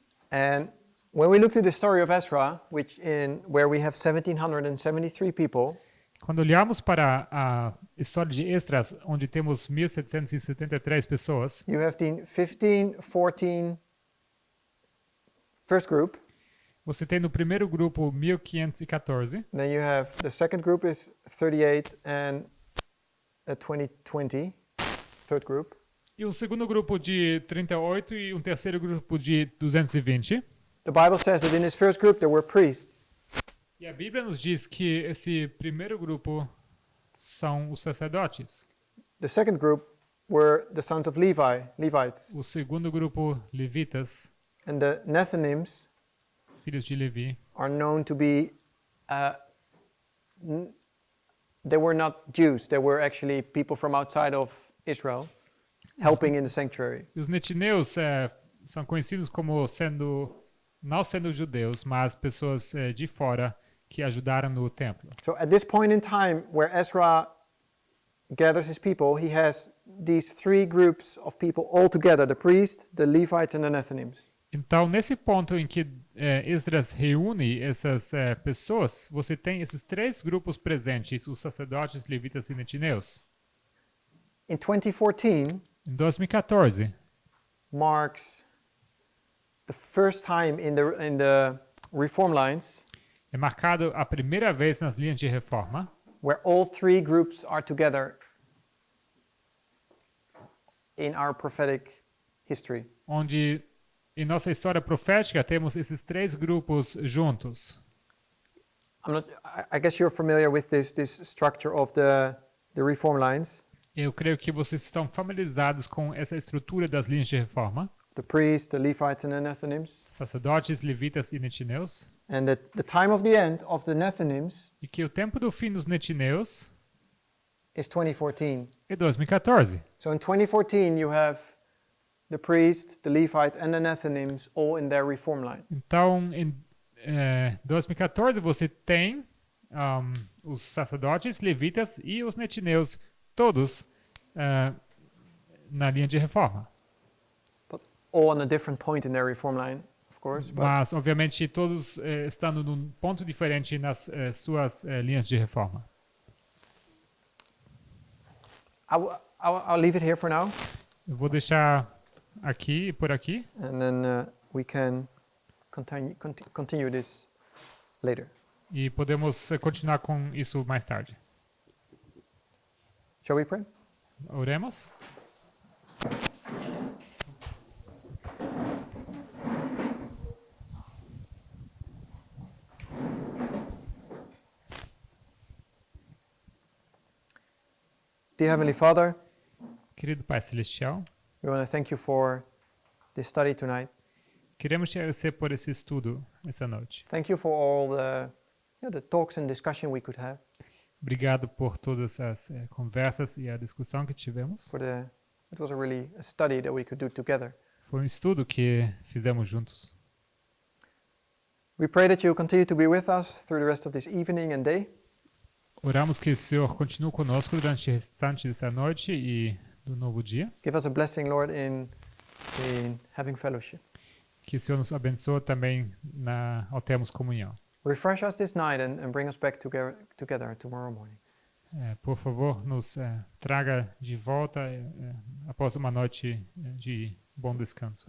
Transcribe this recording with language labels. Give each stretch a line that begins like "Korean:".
English: And when we look to the story of Ezra, where we have 1773 people,
Portuguese: Quando olhamos para a história de Esdras, onde temos 1773 pessoas,
English: you have the 15, 14 first group.
Portuguese: você tem no primeiro grupo 1514,
English: Then you have the second group is 38 and a 2020, third group.
Portuguese: e um segundo grupo de 38 e um terceiro grupo de 220.
English: The Bible says that in this first group there were priests.
Portuguese: E a Bíblia nos diz que esse primeiro grupo são os sacerdotes.
English: The second group were the sons of Levites.
Portuguese: O segundo grupo, levitas,
English: And the Nethinims
Portuguese: filhos de Levi,
English: are known to be, they were not Jews, they were actually people from outside of Israel helping in the sanctuary.
Portuguese: e os netineus são conhecidos como não sendo judeus, mas pessoas de fora que ajudaram no templo.
English: So at this point in time where Ezra gathers his people, he has these three groups of people all together, the priests, the Levites and the Nethinims.
Portuguese: Então, nesse ponto em que Esdras reúne essas pessoas, você tem esses três grupos presentes, os sacerdotes, levitas e netineus.
English: In 2014
Portuguese: Em 2014,
English: marks the first time in the reform lines
Portuguese: é marcado a primeira vez nas linhas de reforma,
English: where all three groups are together in our prophetic history.
Portuguese: onde em nossa história profética temos esses três grupos juntos.
English: I guess you're familiar with this structure of the reform lines.
Portuguese: Eu creio que vocês estão familiarizados com essa estrutura das linhas de reforma.
English: The priests, the Levites and the Nethinims.
Portuguese: Sacerdotes, levitas e netineus.
English: And the time of the end of the Nethinims
Portuguese: E que o tempo do fim dos netineus
English: is 2014.
Portuguese: é 2014.
English: So in 2014 you have the priest, the Levites and the Nethinims all in their reform line.
Portuguese: Então, em 2014 você tem os sacerdotes, levitas e os netineus, todos na linha de reforma.
English: But all on a different point in their reform line, of course. But
Portuguese: Mas, obviamente, todos estando num ponto diferente nas suas linhas de reforma.
English: I'll leave it here for now,
Portuguese: Eu vou deixar aqui, por aqui,
English: and then we can continue this later.
Portuguese: e podemos continuar com isso mais tarde.
English: Shall we pray?
Portuguese: Oremos?
English: Dear Heavenly Father,
Portuguese: Querido Pai Celestial,
English: we want to thank you for this study tonight.
Portuguese: queremos te agradecer por esse estudo essa noite.
English: Thank you for all the talks and discussion we could have.
Portuguese: Obrigado por todas as conversas e a discussão que tivemos.
English: It was really a study that we could do together.
Portuguese: Foi um estudo que fizemos juntos.
English: We pray that you continue to be with us through the rest of this evening and day.
Portuguese: Oramos que o Senhor continue conosco durante o restante dessa noite e do novo dia.
English: Give us a blessing, Lord, in having fellowship.
Portuguese: Que o Senhor nos abençoe também ao termos comunhão.
English: Refresh us this night and bring us back together tomorrow morning.
Portuguese: Por favor, nos traga de volta após uma noite de bom descanso.